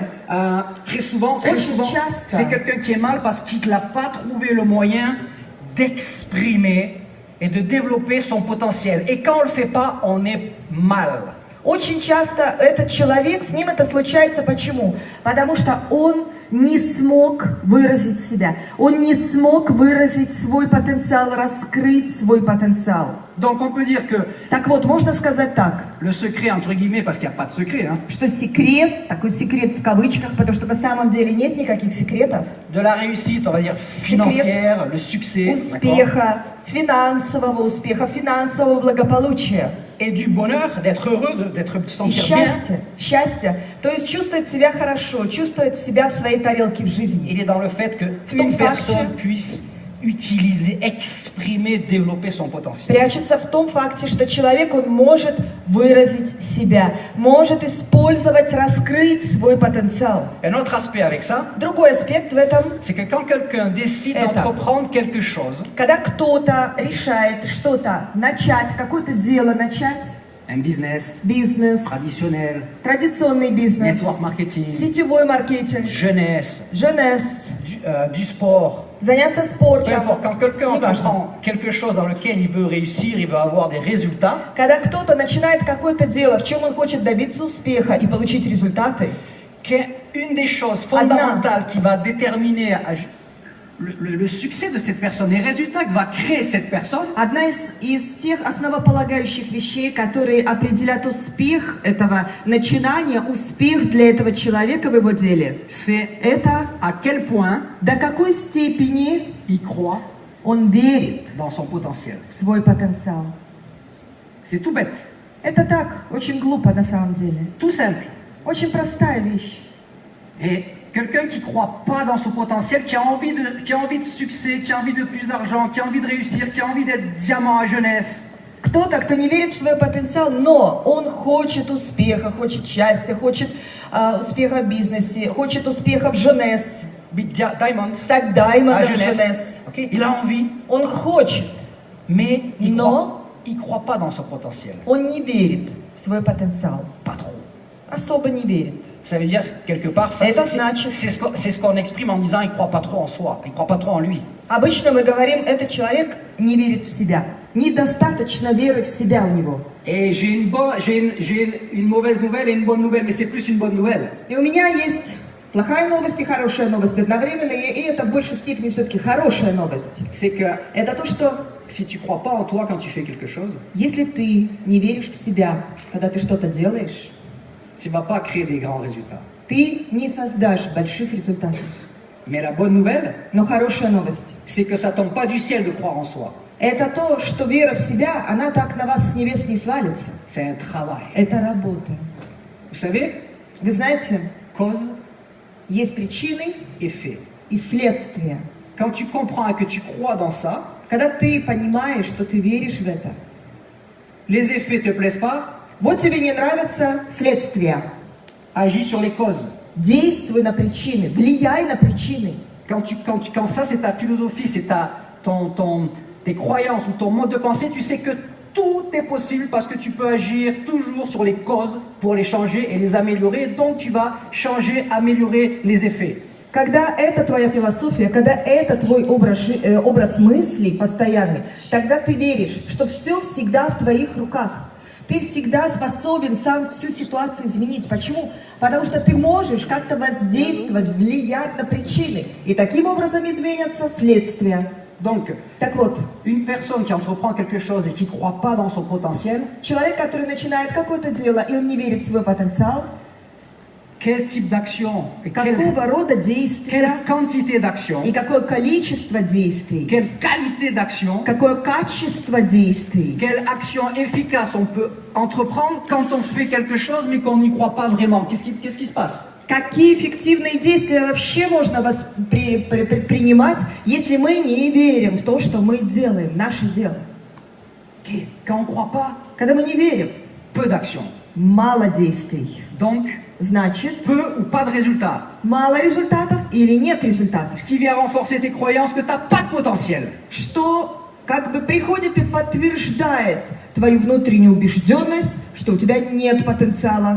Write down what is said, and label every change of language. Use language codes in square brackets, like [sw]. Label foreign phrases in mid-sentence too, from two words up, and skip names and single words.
[fr] Très souvent, c'est quelqu'un qui est mal parce qu'il n'a pas trouvé le moyen d'exprimer et de développer son potentiel. Et quand on ne le fait pas, on est mal. [ru] Очень часто этот человек, с ним это случается почему? Потому что он не смог выразить себя, он не смог выразить свой потенциал, раскрыть свой потенциал. [fr] Donc on peut dire que [ru] Так вот, можно сказать так, [fr] le secret, entre guillemets, parce qu'il n'y a pas de secret, hein, [ru] что секрет, такой секрет в кавычках, потому что на самом деле нет никаких секретов, [fr] de la réussite, on va dire financière, le succès, d'accord, [ru] успеха, финансового успеха, финансового благополучия. [fr] et du bonheur, d'être heureux, d'être [ru] И [fr] sentir bien, [ru] счастье, то есть чувствовать себя хорошо, чувствовать себя в своей тарелке в жизни. [fr] il est dans le fait qu'une personne puisse utiliser, exprimer, développer son potentiel. [ru] Прячется в том факте, что человек, он может выразить себя, может использовать, раскрыть свой потенциал. [fr] Un autre aspect avec ça, [ru] Другой аспект в этом, [fr] c'est que quand quelqu'un décide d'entreprendre quelque chose, [ru] когда кто-то решает что-то начать, какое-то дело начать, [fr] un business [ru] бизнес, [fr] traditionnel, [ru] традиционный бизнес, [en] network marketing, [ru] сетевой маркетинг, [fr] jeunesse, [ru] jeunesse, [fr] du sport, [ru] заняться [fr] peu [ru] спортом. [fr] importe, quand quelqu'un [ru] Неважно. [fr] entreprend quelque chose dans lequel il veut réussir, il veut avoir des résultats, [ru] Когда кто-то начинает какое-то дело, в чем он хочет добиться успеха и получить результаты, [fr] qu'une des choses fondamentales qui va déterminer le succès de cette personne, les résultats que va créer cette personne, [ru] одна из тех основополагающих вещей, которые определят успех этого начинания, успех для этого человека в его деле, [fr] c'est [ru] это [fr] à quel point [ru] до какой степени [fr] il croit [ru] он верит [fr] dans son potentiel. [ru] в свой потенциал. [fr] C'est tout bête, [ru] Это так, очень глупо на самом деле. [fr] tout simple. [ru] Очень простая вещь. [fr] Et quelqu'un qui ne croit pas dans son potentiel, qui a envie de succès, qui a envie de plus d'argent, qui a envie de réussir, qui a envie d'être diamant à jeunesse, [ru] Кто-то, кто не верит в свой потенциал, но он хочет успеха, хочет счастья, хочет успеха в бизнесе, хочет успеха в Женес, [fr] diamond, [ru] стать [fr] à [ru] даймондом в [fr] jeunesse, [ru] Женес. [fr] ok, il a envie, [ru] Он хочет, [fr] mais il [ru] Но- [fr] ne croit pas dans son potentiel. [ru] он не верит в свой потенциал. [fr] Pas trop. [ru] Особо не верит. [fr] Ça veut dire, quelque part, ça, [ru] Это [fr] c'est [ru] значит- [fr] c'est ce qu'on exprime en disant il ne croit pas trop en soi, il ne croit pas trop en lui. [ru] Обычно мы говорим, этот человек не верит в себя. Недостаточно веры в себя у него. [fr] Et j'ai une mauvaise nouvelle et une bonne nouvelle, mais c'est plus une bonne nouvelle. [ru] И у меня есть плохая новость и хорошая новость одновременно, и это в большей степени все-таки хорошая новость. [fr] C'est que [ru] Это то, что [fr] si tu ne crois pas en toi quand tu fais quelque chose, [ru] если ты не веришь в себя, когда ты что-то делаешь, [fr] tu ne vas pas créer des grands résultats. [ru] ты не создашь больших результатов. [fr] Mais la bonne nouvelle, [ru] Но хорошая новость [fr] c'est que ça ne tombe pas du ciel de croire en soi. – [ru] это то, что вера в себя, она так на вас с небес не свалится. [fr] C'est un travail. [ru] Это работа. [fr] Vous savez, [ru] Вы знаете, [fr] cause, [ru] есть причины [fr] effet. [ru] и следствия. [fr] Quand tu comprends et que tu crois dans ça, [ru] Когда ты понимаешь, что ты веришь в это, [fr] les effets ne te plaisent pas, [ru] вот тебе не нравятся следствия. [fr] agis sur les causes. [ru] Действуй на причины, влияй на причины. [fr] Quand ça c'est ta philosophie, c'est tes croyances ou ton mode de pensée, tu sais que tout est possible parce que tu peux agir toujours sur les causes pour les changer et les améliorer. Donc tu vas changer, améliorer les effets. [ru] Когда это твоя философия, когда это твой образ мыслей постоянный, тогда ты веришь, что все всегда в твоих руках. Ты всегда способен сам всю ситуацию изменить. Почему? Потому что ты можешь как-то воздействовать, влиять на причины. И таким образом изменятся следствия. [fr] Donc, [ru] Так вот, [fr] une personne qui entreprend quelque chose et qui ne croit pas dans son potentiel, [ru] человек, который начинает какое-то дело, и он не верит в свой потенциал, [fr] quel type d'action, et [ru] какого рода действия [fr] quelle quantité d'action, [ru] и какое количество действий, [fr] quelle qualité d'action, [ru] какое качество действий, [fr] quelle action efficace on peut entreprendre quand on fait quelque chose mais qu'on n'y croit pas vraiment. Qu'est-ce qui se passe? [ru] Какие эффективные действия вообще можно предпринимать, если мы не верим в то, что мы делаем, наше дело? [fr] Ok. Quand on ne croit pas, [ru] Когда мы не верим, [fr] peu d'actions. [ru] мало действий. [fr] Donc, [ru] Значит, [fr] peu ou pas de résultats. [ru] мало результатов или нет результатов. [fr] Ce qui vient renforcer tes croyances que tu n'as pas de potentiel. [ru] Что как бы приходит и подтверждает твою внутреннюю убежденность, что у тебя нет потенциала.